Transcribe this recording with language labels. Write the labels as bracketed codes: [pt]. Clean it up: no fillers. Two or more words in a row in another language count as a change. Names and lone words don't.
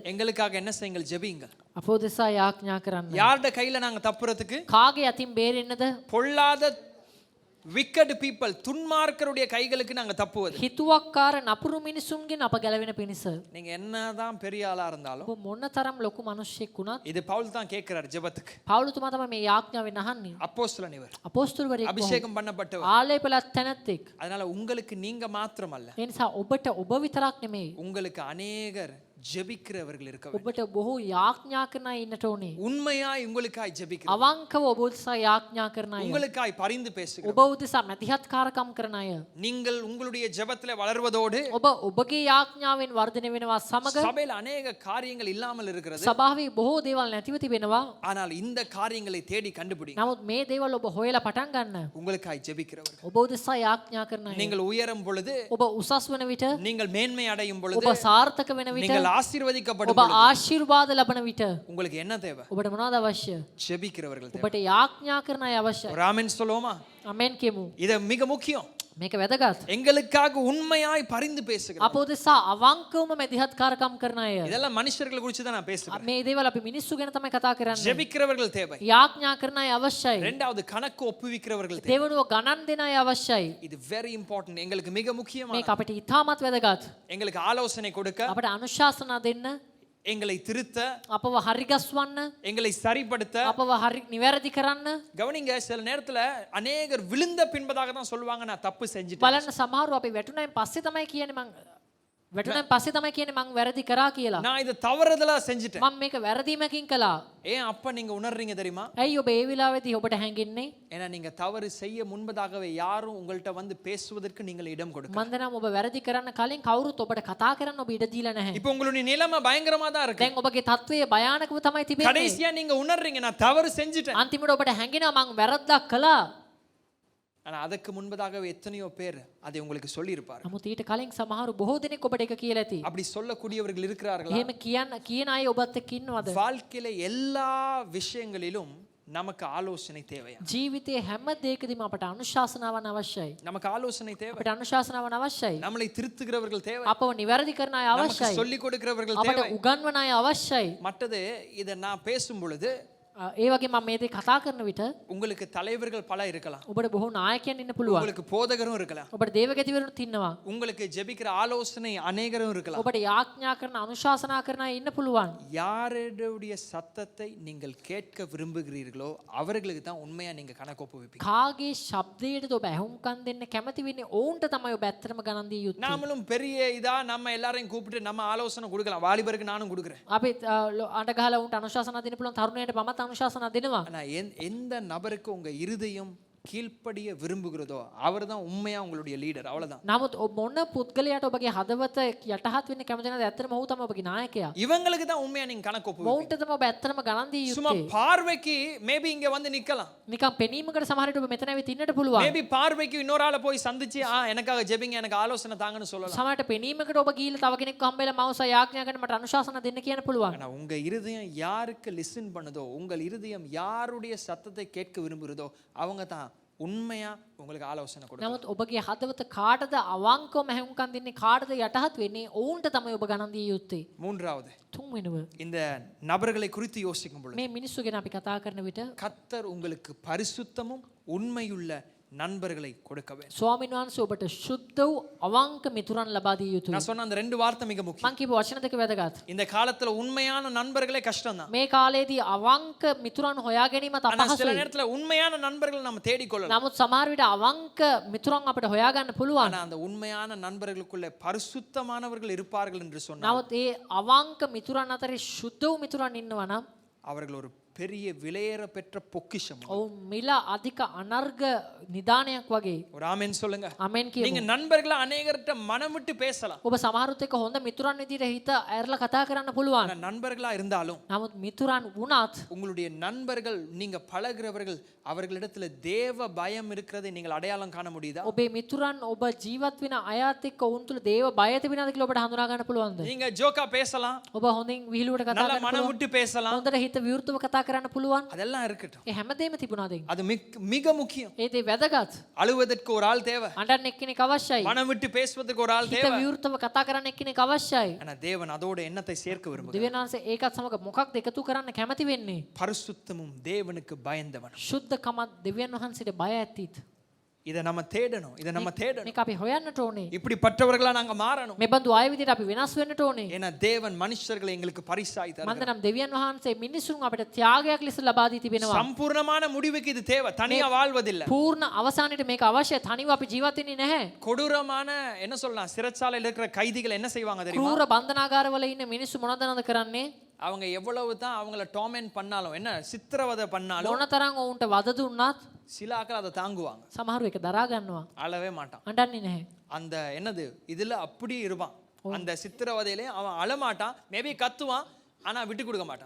[ta] எங்களுக்காக என்ன செய்யுங்கள்? ஜெபியுங்கள். [si] අපෝ දෙසා යාඥා කරන්න. [ta] யாருடைய கையில நாங்க தப்புறதுக்கு? [si] කාගේ අතින් බේරෙන්නද? [ta] பொல்லாத [en] wicked people, [ta] துன்மார்க்கருடைய கைகளுக்கு நாங்க தப்புவது. [si] හිතුවක්කාර නපුරු මිනිසුන්ගෙන් අප ගැලවෙන පිණිස. [ta] நீங்க என்னதான் பெரிய ஆளா இருந்தாலும் [si] ඔබ මොනතරම් ලොකු මිනිහෙක් වුණත් [ta] இது பவுல் தான் கேட்கிறார் ஜெபத்துக்கு. [si] පවුලතුමා තමයි මේ යාඥාවෙන් අහන්නේ. [ta] அப்போஸ்தலன் இவர், [si] අපෝස්තලවරයෙක් [ta] அபிஷேகம் பண்ணப்பட்டவர். [si] ආලේපලත් තැනැත්තෙක්. [ta] அதனால உங்களுக்கு நீங்க மாத்திரமல்ல, [si] ඒ නිසා ඔබට ඔබ විතරක් නෙමෙයි. [ta] உங்களுக்கு அநேகர் ஜெபிக்கிறவர்கள் இருக்க வேண்டும். [si] ඔබට බොහෝ යාඥා කරන අය ඉන්නට ඕනේ. [ta] உண்மையாய் உங்களுக்காய் ஜெபிக்கிற, [si] අවංකව ඔබ උදෙසා යාඥා කරන අය. [ta] உங்களுக்காய் பரிந்து பேசுகிற, [si] ඔබ උදෙසා මැදිහත්කාරකම් කරන අය. [ta] நீங்கள் உங்களுடைய ஜெபத்திலே வளர்வதோடு [si] ඔබ ඔබගේ යාඥාවෙන් වර්ධනය වෙනවා සමග [ta] சபையில் அநேக காரியங்கள் இல்லாமல் இருக்கிறது. [si] සභාවේ බොහෝ දේවල් නැතිව තිබෙනවා. [ta] ஆனால் இந்த காரியங்களை தேடி கண்டுபிடிங்க. [si] නමුත් මේ දේවල් ඔබ හොයලා පටන් ගන්න. [ta] உங்களுக்காய் ஜெபிக்கிறவர்கள். [si] ඔබ උදෙසා යාඥා කරන අය. [ta] நீங்கள் உயரும் பொழுது, [si] ඔබ උසස් වන විට, [ta] நீங்கள் மேன்மை அடையும் பொழுது, [si] ඔබ සාර්ථක වෙන විට, [ta] நீங்கள் ஆசீர்வதிக்கப்படும் [si] ඔබ [ta] பொழுது [si] ආශිර්වාද ලබන විට [ta] உங்களுக்கு என்ன தேவை? [si] ඔබට මොනවද අවශ්‍ය? [ta] ஜெபிக்கிறவர்கள் தேவை. [si] ඔබට යාඥා කරන අය අවශ්‍යයි. [ta] ஒரு ஆமென் சொல்லுவோமா? [si] ආමෙන් කියමු. [ta] இது மிக முக்கியம். [si] මේක වැදගත්. [ta] எங்களுக்காக உண்மையாய் பரிந்து பேசுகிறார். [si] අප උදෙසා අවංකවම මැදිහත්කාරකම් කරන අය. [ta] இதெல்லாம் மனுஷர்களை குறித்து தான் நான் பேசுகிறேன். [si] මේ දේවල් අපි මිනිස්සු ගැන තමයි කතා කරන්නේ. [ta] ஜெபிக்கிறவர்கள் தேவை. [si] යාඥා කරන අය අවශ්‍යයි. [ta] இரண்டாவது கணக்கு ஒப்புவிக்கிறவர்கள் தேவை. [si] දෙවනුව ගණන් දෙන අය අවශ්‍යයි. [ta] இது [en] very important. [ta] எங்களுக்கு மிக முக்கியமான. [si] මේක අපිට ඉතාමත් වැදගත්. [ta] எங்களுக்கு ஆலோசனை கொடுக்க, [si] අපට අනුශාසනා දෙන්න, [ta] எங்களை திருத்த, [si] අපව හරිගස්වන්න, [ta] எங்களை சரிப்படுத்த. [si] අපව හරි නිවැරදි කරන්න. [ta] கவனிங்க, சில நேரத்துல அநேகர் விழுந்த பின்பதாக தான் சொல்லுவாங்க நான் தப்பு செஞ்சுட்டேன். [si] බලන්න සමහරව අපි වැටුණායින් පස්සේ තමයි කියන්නේ මං වැරදි කරා කියලා. [ta] நான் இதை தவறுதலா செஞ்சுட்டேன். [si] මම මේක වැරදීමකින් කළා. [ta] ஏன் அப்ப நீங்க உணர்றீங்க தெரியுமா? [si] ඇයි ඔබ ඒ වෙලාවේදී ඔබට හැඟෙන්නේ? [ta] ஏன்னா நீங்க தவறு செய்ய முன்பதாகவே யாரும் உங்கள்ட்ட வந்து பேசுவதற்கு நீங்கள் இடம் கொடுக்க. [si] මන් දන්නවා ඔබ වැරදි කරන්න කලින් කවුරුත් ඔබට කතා කරන්න ඔබ ඉඩ දීලා නැහැ. [ta] இப்போ உங்களுடைய நிலைமை பயங்கரமா தான் இருக்கு. [si] දැන් ඔබගේ තත්වය භයානකව තමයි තිබෙන්නේ. [ta] கடைசியா நீங்க உணர்றீங்க நான் தவறு செஞ்சுட்டேன். [si] අන්තිමට ඔබට හැඟෙනවා මං වැරද්දක් කළා. [ta] ஆனா அதுக்கு முன்பதாகவே எத்தனையோ பேர் அதை உங்களுக்கு சொல்லி இருப்பார். [si] නමුත් ඊට කලින් සමහරු බොහෝ දෙනෙක් ඔබට එක කියලා ඇති. [ta] அப்படி சொல்லக்கூடியவர்கள் இருக்கிறார்களா? [si] එහෙම කියන අය ඔබත් එක්ක ඉන්නවද? [ta] வாழ்க்கையில எல்லா விஷயங்களிலும் நமக்கு ஆலோசனை தேவையா? [si] ජීවිතයේ හැම දෙයකදීම අපට අනුශාසනාවන් අවශ්‍යයි. [ta] நமக்கு ஆலோசனை தேவை. [si] අපට අනුශාසනාවන් අවශ්‍යයි. [ta] நம்மளை திருத்துகிறவர்கள் தேவை. [si] අපව නිවැරදි කරන අය [ta] நமக்கு [si] අවශ්‍යයි. [ta] சொல்லிக் கொடுக்கிறவர்கள் [si] අපට [ta] தேவை. [si] උගන්වන අය අවශ්‍යයි. [ta] மற்றது இதை நான் பேசும் பொழுது [si] ඒ වගේ මම මේ දේ කතා කරන විට [ta] உங்களுக்கு தலைவர்கள் பல இருக்கலாம். [si] ඔබට බොහෝ நாயකයන් ඉන්න පුළුවන්. [ta] உங்களுக்கு போதகரும் இருக்கலாம். [si] ඔබට දේවගතිවරුත් ඉන්නවා. [ta] உங்களுக்கு ஜெபிக்கிற ஆலோசனை அநேகரும் இருக்கலாம். [si] ඔබට යාඥා කරන අනුශාසනා කරන අය ඉන්න පුළුවන්. [ta] யாருடைய சத்தத்தை நீங்கள் கேட்க விரும்புகிறீர்களோ அவர்களுக்கு தான் உண்மையா நீங்க கணக்கு ஒப்புவிப்பீங்க. [si] කාගේ ශබ්දයටද ඔබ ඇහුම්කන් දෙන්න කැමති වෙන්නේ? ඔවුන්ට තමයි ඔබ ඇත්තටම ගණන් දිය යුත්තේ. [ta] நாமளும் பெரிய இதா நம்ம எல்லாரையும் கூப்பிட்டு நம்ம ஆலோசனை கொடுக்கலாம். வாலிபருக்கு நானும் கொடுக்கிறேன். [si] අපි අඬ ගහලා උන්ට අනුශාසනා දෙන්න පුළුවන්. තරුණයට මමත් අනුශාසනා දෙනවා. [ta] ஆனா எந்த நபருக்கு உங்க இருதயம் கீழ்ப்படிய விரும்புகிறதோ அவர்தான் உண்மையா உங்களுடைய லீடர். அவ்வளவுதான். [si] නමුත් මොන පුද්ගලයාට ඔබගේ හදවත යටහත් වෙන්න කැමති නැද්ද? ඇත්තටම ඔහු තමයි ඔබගේ නායකයා. [ta] இவங்களுக்கு தான் உண்மையா நீங்க கணக்கு ஒப்புவிப்பீங்க. [si] මොවුන්ට තමයි ඔබ ඇත්තටම ගණන් දිය [ta] சும்மா [si] යුත්තේ. [ta] பார்வைக்கு மேபி இங்க வந்து நிக்கலாம். [si] නිකන් පෙනීමකට සමහර විට ඔබ මෙතන ඇවිත් ඉන්නට පුළුවන්. [ta] மேபி பார்வைக்கு இன்னொரு ஆளை போய் சந்திச்சு எனக்காக ஜெபிங்க எனக்கு ஆலோசனை தாங்கன்னு சொல்லலாம். [si] සමහරට පෙනීමකට ඔබ ගිහිල්ලා තව කෙනෙක්ව හම්බෙලා මවස යාඥා කරන මට අනුශාසනා දෙන්න කියන්න පුළුවන්. [ta] ஆனா உங்க இருதயம் யாருக்கு லிசன் பண்ணுதோ, உங்கள் இருதயம் யாருடைய சத்தத்தை கேட்க விரும்புகிறதோ அவங்க தான் உண்மையா உங்களுக்கு ஆலோசனை கொடுப்பாங்க. [si] නමුත් ඔබගේ හදවත කාටද අවංකවම හැහුම්කන් දෙන්නේ, කාටද යටහත් වෙන්නේ? ඔවුන්ට තමයි ඔබ ගණන් දිය යුත්තේ. [ta] மூன்றாவது, [si] තුන්වෙනුව [ta] இந்த நபர்களை குறித்து யோசிக்கும் பொழுது [si] මේ මිනිස්සු ගැන අපි කතා කරන විට [ta] கர்த்தர் உங்களுக்கு பரிசுத்தமும் உண்மையுள்ள நண்பர்களை கொடுக்க வேண்டும். [si] ස්වාමීන් වහන්සේ ඔබට ශුද්ධ වූ අවංක මිතුරන් ලබා දිය යුතුයි. [ta] நான் சொன்ன அந்த ரெண்டு வார்த்தை மிக முக்கியம். [si] මං කියපු වචන දෙක වැදගත්. [ta] இந்த காலத்துல உண்மையான நண்பர்களே கஷ்டம் தான். [si] මේ කාලේදී අවංක මිතුරන් හොයා ගැනීමත් [ta] ஆனா சில [si] අපහසුයි. [ta] நேரத்துல உண்மையான நண்பர்கள் நம்ம தேடிக்கொள்ளலாம். [si] නමුත් සමහර විට අවංක මිතුරන් අපිට හොයා ගන්න පුළුවන්. [ta] ஆனா அந்த உண்மையான நண்பர்களுக்குள்ள பரிசுத்தமானவர்கள் இருப்பார்கள் என்று சொன்னால் [si] නමුත් ඒ අවංක මිතුරන් අතරේ ශුද්ධ වූ මිතුරන් ඉන්නවා නම් [ta] அவர்கள் ஒரு பெரிய விலையேற பெற்ற பொக்கிஷம். [si] ඔවුන් මිල අධික අනර්ග නිදානයක් වගේ. [ta] ஒரு ஆமென் சொல்லுங்க. [si] අමෙන් [ta] நீங்க [si] කියමු. [ta] நண்பர்கள அநேகர்ட்ட மனம் விட்டு பேசலாம். [si] ඔබ සමහරුත් එක්ක හොඳ මිතුරන් විදිහට හිත ඇරලා කතා කරන්න පුළුවන්. [ta] ஆனா நண்பர்களா இருந்தாலும் [si] නමුත් මිතුරන් වුණත් [ta] உங்களுடைய நண்பர்கள் நீங்க பழகுறவர்கள் அவர்களிடத்துல தேவ பயம் இருக்கிறதை நீங்கள் அடையாளம் காண முடியுதா? [si] ඔබේ මිතුරන් ඔබ ජීවත් වෙන අයත් එක්ක ඔවුන් තුළ දේව බය තිබෙනවද කියලා ඔබට හඳුනා ගන්න පුළුවන්ද? [ta] நீங்க ஜோக்கா பேசலாம், [si] ඔබ හොඳින් විහිළුවට කතා [ta] நல்ல [si] කරන්න [ta] மனம் [si] පුළුවන්. [ta] விட்டு பேசலாம். [si] හොඳට හිත විවෘතව කතා කරන්න පුළුවන්. [ta] அதெல்லாம் இருக்கட்டும். [si] ඒ හැමදේම තිබුණාද? [ta] அது மிக முக்கியம். [si] ඒ දේ වැදගත්. [ta] அழுவதற்கு ஒரு ஆள் தேவை. [si] අඬන්න එක්කෙනෙක් අවශ්‍යයි. [ta] மனம் விட்டு பேசுவதற்கு ஒரு ஆள் [si] හිත [ta] தேவை. [si] විවෘතව කතා කරන්න එක්කෙනෙක් අවශ්‍යයි. [ta] ஆனா தேவன் அதோட எண்ணத்தை சேர்க்க விரும்புகிறார். [si] දෙවියන් වහන්සේ ඒකත් සමග මොකක්ද එකතු කරන්න කැමති වෙන්නේ? [ta] பரிசுத்தமும் தேவனுக்கு பயந்தவன். [si] ශුද්ධකමත් දෙවියන් වහන්සේට බය ඇතිත්. [ta] இதை நம்ம தேடணும். [si] මේක අපි හොයන්නට ඕනේ. [ta] இப்படிப்பட்டவர்களா நாங்க மாறணும். [si] මේ බඳු අය විදිහට අපි වෙනස් වෙන්නට ඕනේ. [ta] ஏன்னா தேவன் மனுஷர்களை எங்களுக்கு பரிசாய் தருகிறார். [si] මන්දනම් දෙවියන් වහන්සේ මිනිසුන් අපිට ත්‍යාගයක් ලෙස ලබා දී තිබෙනවා. [ta] சம்பூர்ணமான முடிவுக்கு இது தேவை. தனியா வாழ்வதில்லை. [si] පූර්ණ අවසානයේ මේක අවශ්‍යයි. තනිව අපි ජීවත් වෙන්නේ නැහැ. [ta] கொடூரமான என்ன சொல்லலாம், சிறைச்சாலையில் இருக்கிற கைதிகள் என்ன செய்வாங்க தெரியுமா? [si] ක්‍රූර බන්ධනාගාරවල ඉන්න මිනිස්සු මොනවද කරන්නේ? [ta] அவங்க எவ்வளவு தான் அவங்கள டார்மென்ட் பண்ணாலும், என்ன சித்திரவதை பண்ணாலும் [si] මොනතරම් ඔවුන්ට වද දුන්නත් [ta] சில ஆட்கள் அதை தாங்குவாங்க. [si] සමහරු ඒක දරා ගන්නවා. [ta] அழவே மாட்டான். [si] අඬන්නේ නැහැ. [ta] அந்த என்னது இதுல அப்படியே இருப்பான். அந்த சித்திரவதையிலே அவன் அழமாட்டான், மேபி கத்துவான், ஆனா விட்டு கொடுக்க மாட்டான்.